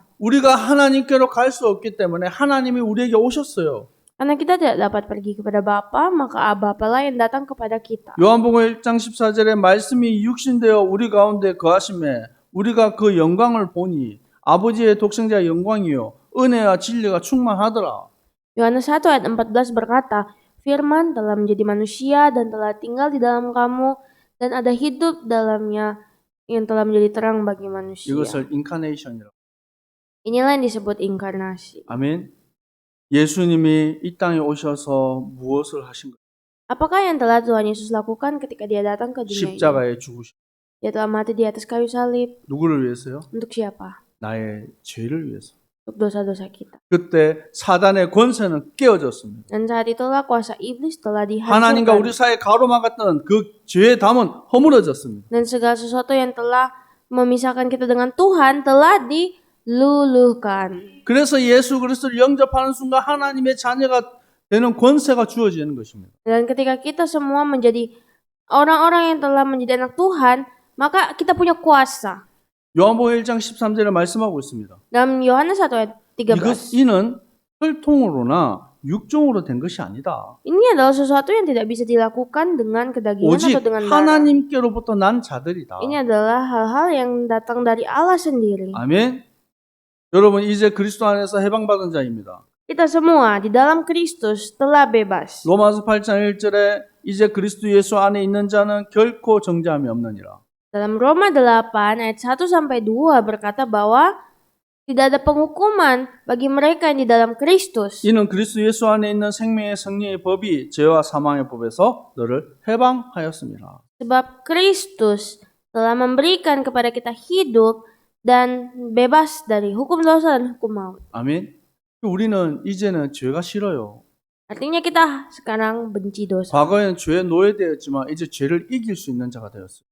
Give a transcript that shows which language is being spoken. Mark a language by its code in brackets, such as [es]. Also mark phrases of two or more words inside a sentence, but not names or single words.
[ko] 우리가 하나님께로 갈 수 없기 때문에 하나님이 우리에게 오셨어요. [id] Karena kita tidak dapat pergi kepada Bapa, maka Bapalah yang datang kepada kita. [ko] 요한복음 1장 14절에 말씀이 육신되어 우리 가운데 거하심에 우리가 그 영광을 보니 아버지의 독생자의 영광이요 은혜와 진리가 충만하더라. [id] Yohanes 1 ayat 14 berkata, Firman telah menjadi manusia dan telah tinggal di dalam kamu dan ada hidup dalamnya yang telah menjadi terang bagi manusia. [ko] 이것을 인카네이션이라고. [id] Inilah yang disebut inkarnasi. [ko] 아멘. 예수님이 이 땅에 오셔서 무엇을 하신 거예요? [id] Apakah yang telah Tuhan Yesus lakukan ketika dia datang ke dunia ini? [ko] 십자가에 죽으신. [id] Dia telah mati di atas kayu salib. [ko] 누구를 위해서요? [id] Untuk siapa? [ko] 나의 죄를 위해서. [id] Untuk dosa-dosa kita. [ko] 그때 사단의 권세는 깨어졌습니다. [id] Dan saat itulah kuasa iblis telah [ko] 하나님과 우리 [id] dihancurkan. [ko] 사이에 가로막았던 그 죄의 담은 허물어졌습니다. [id] Dan segala sesuatu yang telah memisahkan kita dengan Tuhan telah diluluhkan. [ko] 그래서 예수 그리스도를 영접하는 순간 하나님의 자녀가 되는 권세가 주어지는 것입니다. [id] Dan ketika kita semua menjadi orang-orang yang telah menjadi anak Tuhan, maka kita punya kuasa. [ko] 요한복음 1장 13절에 말씀하고 있습니다. [id] Dalam Yohanes 1 ayat 13. [ko] 이는 혈통으로나 육종으로 된 것이 아니다. [id] Ini adalah sesuatu yang tidak bisa dilakukan dengan kedagingan [ko] 오직 [id] atau dengan darah. [ko] 하나님께로부터 난 자들이다. [id] Ini adalah hal-hal yang datang dari Allah sendiri. [ko] 아멘. 여러분 이제 그리스도 안에서 해방받은 자입니다. [id] Kita semua di dalam Kristus telah bebas. [ko] 로마서 8장 1절에 이제 그리스도 예수 안에 있는 자는 결코 정죄함이 없느니라. [id] Dalam Roma 8 ayat 1 sampai 2 berkata bahwa tidak ada penghukuman bagi mereka yang di dalam Kristus. [ko] 이는 그리스도 예수 안에 있는 생명의 성령의 법이 죄와 사망의 법에서 너를 해방하였습니다. [id] Sebab Kristus telah memberikan kepada kita hidup dan bebas dari hukum dosa dan hukum maut. [ko] 아멘. 우리는 이제는 죄가 싫어요. [id] Artinya kita sekarang benci dosa. [ko] 과거에는 죄에 노예되었지만 이제 죄를 이길 수 있는 자가 되었어요.